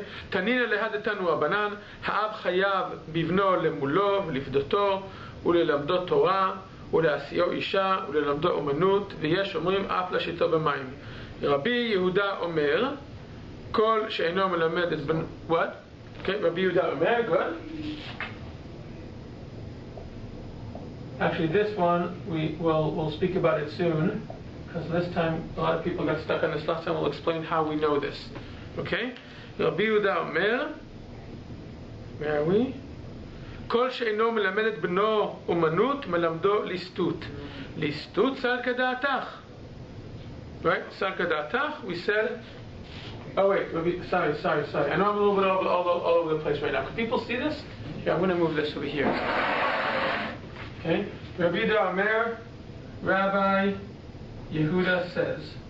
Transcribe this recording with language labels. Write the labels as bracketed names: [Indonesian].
[Hebrew] תנינא להדתנו רבנן, האב חייב בבנו למולו ולפדותו וללמדו תורה ולהשיאו אישה וללמדו אומנות, ויש אומרים אף להשיטו במים. רבי יהודה אומר, כל שאינו מלמד את בן... What? Okay, רבי יהודה אומר, good. [English] Actually, this one, we'll speak about it soon, because this time, a lot of people got stuck on this last time. We'll explain how we know this. Okay? [Hebrew] רבי יהודה אומר, [English] where are we? [Hebrew] כל שאינו מלמד את בנו אומנות, מלמדו ליסטות. ליסטות שר כדעתך. Right? שר כדעתך, [English] we said... Oh wait, sorry. I know I'm a little bit all over the place right now. Can people see this? Yeah, I'm going to move this over here. Okay? Rabbi Yehuda Omer, Rabbi Yehuda says.